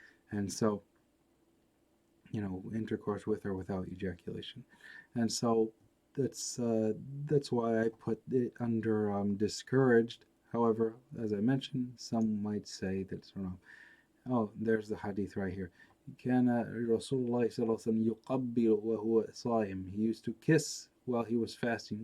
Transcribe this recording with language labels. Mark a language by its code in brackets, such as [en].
[en] And so, intercourse with or without ejaculation. And so that's why I put it under discouraged. However, as I mentioned, some might say that it's wrong. Oh, there's the hadith right here. [ar] كان رسول الله صلى الله عليه وسلم يقبل وهو صائم. [en] He used to kiss while he was fasting.